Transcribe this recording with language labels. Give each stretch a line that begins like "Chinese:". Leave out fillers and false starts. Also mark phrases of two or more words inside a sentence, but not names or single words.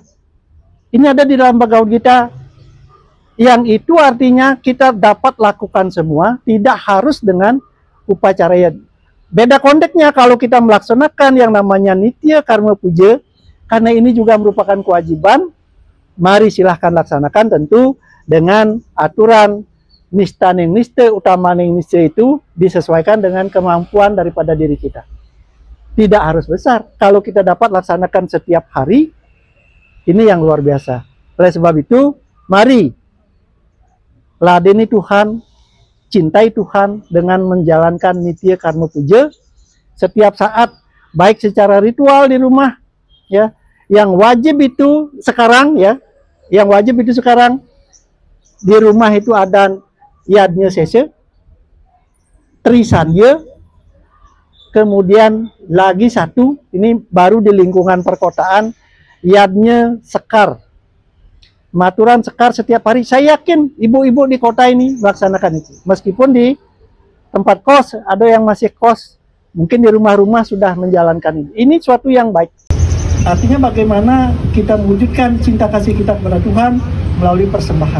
Indonesian: Ini ada di dalam Bhagavad Gita, yang itu artinya kita dapat lakukan semua, tidak harus dengan upacara yad. Beda konteksnya kalau kita melaksanakan yang namanya Nitya Karma Puja, karena ini juga merupakan kewajiban, mari silahkan laksanakan, tentu dengan aturan
Balinese: nista ning nista, utama ning nista
Indonesian: itu disesuaikan dengan kemampuan daripada diri kita. Tidak harus besar. Kalau kita dapat laksanakan setiap hari, ini yang luar biasa. Oleh sebab itu, mari ladeni Tuhan, cintai Tuhan dengan menjalankan Nitya Karma Puja setiap saat, baik secara ritual di rumah, ya. Yang wajib itu sekarang, ya, yang wajib itu sekarang di rumah itu ada Yadnya Sese, Trisandya, kemudian lagi satu, ini baru di lingkungan perkotaan, Yadnya Sekar.
Balinese: Maturan sekar
Indonesian: setiap hari. Saya yakin ibu-ibu di kota ini melaksanakan itu. Meskipun di tempat kos, ada yang masih kos, mungkin di rumah-rumah sudah menjalankan ini. Ini suatu yang baik. Artinya bagaimana kita mewujudkan cinta kasih kita kepada Tuhan melalui persembahan.